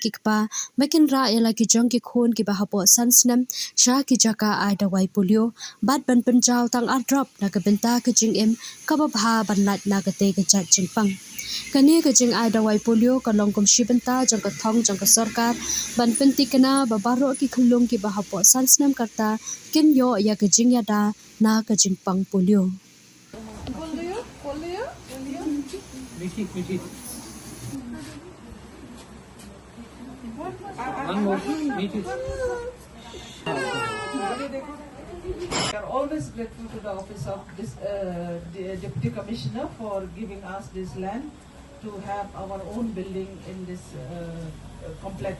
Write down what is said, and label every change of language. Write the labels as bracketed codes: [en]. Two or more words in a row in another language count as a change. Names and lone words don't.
[kha] ki kpa makin ra ya lagi jong ki khun ki bahapo sansnam sha ki jaka ai dawai polio bat ban penjau tang ar drop na ka benta ke jing em ka babha ban lat na ka te ka chat jing pang kani ka jing ai dawai polio ka longkom shibenta jong ka thong jong ka sarkar ban penti kana babaro ki khulung ki bahapo sansnam karta kin yo ya ka jing ya da na ka jing pang polio [en] We are always grateful to the office of this the Deputy Commissioner for giving us this land to have our own building in this complex.